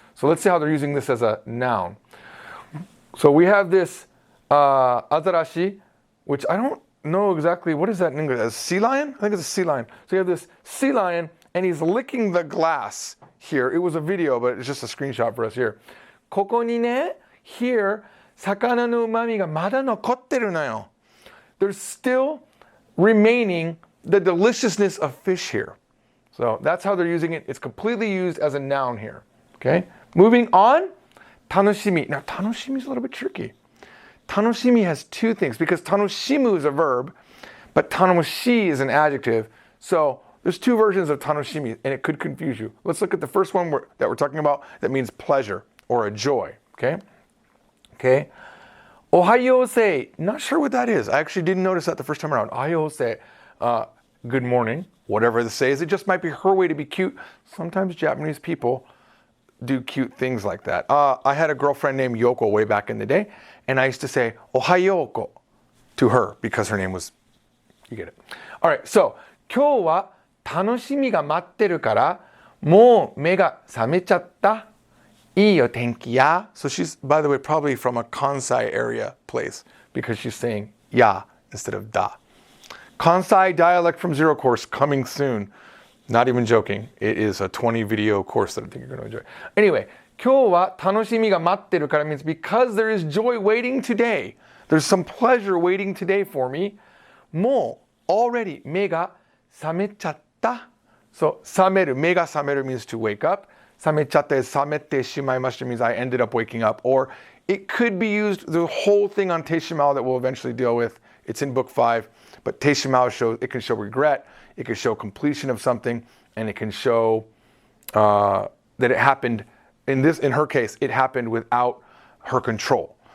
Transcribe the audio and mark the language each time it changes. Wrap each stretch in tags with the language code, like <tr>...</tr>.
<en>So let's see how they're using this as a noun. So we have this Otherdashi, which I don't know exactly, what is that in English? A sea lion? I think it's a sea lion. So you have this sea lion, and he's licking the glass here. It was a video, but it's just a screenshot for us here.</en> <ja>ここにね, here, 魚の旨味がまだ残ってるのよ.</ja> <en>There's still remaining the deliciousness of fish here. So that's how they're using it. It's completely used as a noun here. Okay? Moving on, tanoshimi. Now, tanoshimi is a little bit tricky. Tanoshimi has 2 things, because tanoshimu is a verb, but tanoshi is an adjective. So there's 2 versions of tanoshimi, and it could confuse you. Let's look at the first one that we're talking about that means pleasure or a joy. Okay? Okay? Ohayou-sei. Not sure what that is. I actually didn't notice that the first time around. Ohayou-sei. Good morning. Whatever the say is. It just might be her way to be cute. Sometimes Japanese people do cute things like that. I had a girlfriend named Yoko way back in the day, and I used to say Ohayoko to her because her name was, you get it. All right, so</en> <ja>今日は楽しみが待ってるからもう目が覚めちゃった。いいよ天気や.</ja> <en>So she's, by the way, probably from a Kansai area place because she's saying ya instead of da. Kansai dialect from zero course coming soon. Not even joking. It is a 20 video course that I think you're going to enjoy. Anyway,</en> <ja>今日は楽しみが待ってるから</ja> <en>means because there is joy waiting today. There's some pleasure waiting today for me.</en> <ja>もう already 目が覚めちゃった.</ja> <en>So 覚める, 目が覚める means to wake up. 覚めちゃった is 覚めてしまいました means I ended up waking up. Or it could be used, the whole thing on Teishimao that we'll eventually deal with. It's in book 5. But Teishimao shows, it can show regret, it can show completion of something, and it can show that it happened, in her case, it happened without her control.</en>